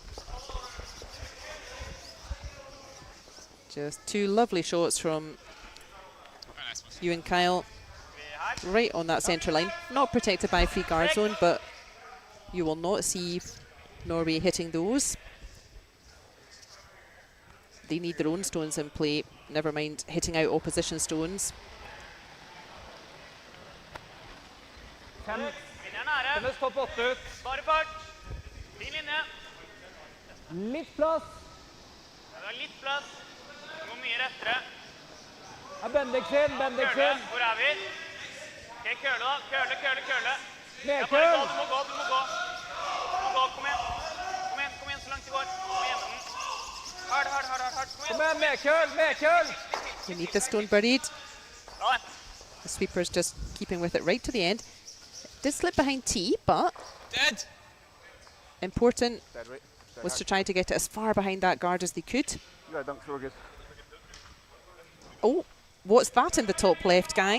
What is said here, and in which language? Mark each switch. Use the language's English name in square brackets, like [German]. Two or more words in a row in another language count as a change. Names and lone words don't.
[English] Just 2 lovely shots from you and Kyle. Right on that centre line. Not protected by free guard zone, but you will not see Norway hitting those. They need their own stones in play, never mind hitting out opposition stones. [Norwegian] Litt plass. Bendiksen. Hvor er vi? Ok, køle da. Køle. Med Bare køl. gå, du må gå. Kom igjen, så langt det går. Kom igjen. Hard. Kom igjen, med køl. [English] You need the stone buried. The sweeper's just keeping with it right to the end. Did slip behind T, but Dead. important was to try to get it as far behind that guard as they could. Yeah, dunks were good. Oh, what's that in the top left, gang?